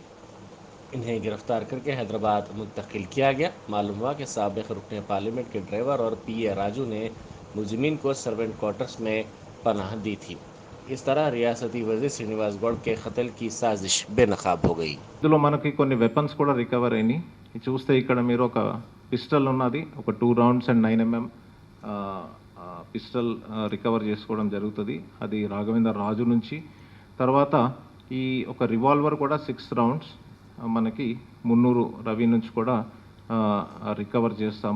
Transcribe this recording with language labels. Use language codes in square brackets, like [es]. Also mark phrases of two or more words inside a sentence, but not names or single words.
[ur] انہیں گرفتار کر کے حیدرآباد منتقل کیا گیا۔ معلوم ہوا کہ سابق رکن پارلیمنٹ کے ڈرائیور اور پی اے راجو نے ملزمین کو سرونٹ کوارٹرز میں پناہ دی تھی۔ اس طرح ریاستی وزیر श्रीनिवास गौड़ کے قتل کی سازش بے نقاب ہو گئی۔ [te] ఇందులో మనకి కొన్ని వెపన్స్ కూడా రికవర్ అయినాయి. ఇది చూస్తే ఇక్కడ మీరు ఒక పిస్టల్ ఉన్నది, ఒక 2 [en] rounds and 9mm pistol [te] రికవర్ చేసుకోవడం జరుగుతుంది. అది రాఘవేంద్ర రాజు నుంచి. తర్వాత ఈ ఒక రివాల్వర్ కూడా 6 రౌండ్స్ మనకి మున్నూరు రవి నుంచి కూడా రికవర్ చేస్తాము.